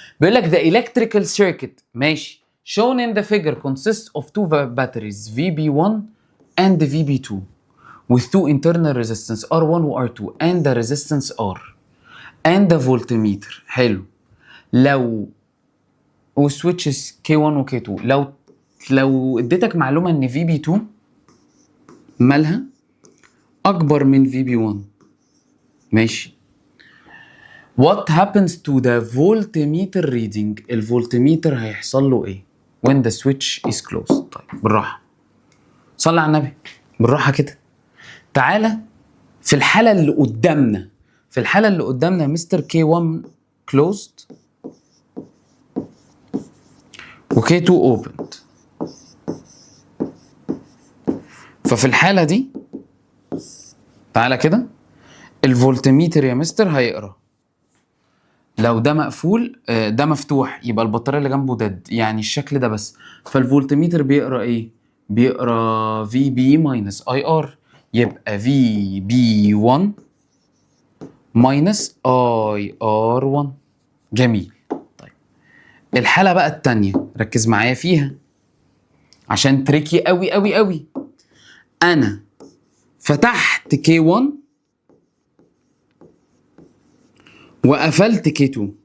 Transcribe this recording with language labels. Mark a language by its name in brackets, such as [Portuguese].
[Arabic] بيقول لك [English] the electrical circuit ماشي shown in the figure consists of two batteries VB1 and VB2 with two internal resistance R1 و R2 and the resistance R and the voltmeter. [Arabic] حلو. لو وسويتشز K1 و K2، لو اديتك معلومه ان VB2 مالها اكبر من VB1 ماشي، [English] what happens to the voltmeter reading؟ [Arabic] الفولتميتر هيحصل له ايه [English] when the switch is closed؟ [Arabic] طيب بالراحه، صلي على النبي، بالراحه كده. تعالى في الحاله اللي قدامنا مستر K1 closed و K2 opened. ففي الحالة دي تعالى كده، الفولتميتر يا مستر هيقرا. لو ده مقفول ده مفتوح يبقى البطارية اللي جنبه ديد، يعني الشكل ده بس. فالفولتميتر بيقرا ايه؟ بيقرا VB minus IR، يبقى VB1 minus IR1. جميل. طيب الحالة بقى التانية ركز معايا فيها عشان تريكي قوي قوي قوي. انا فتحت K1 وقفلت K2.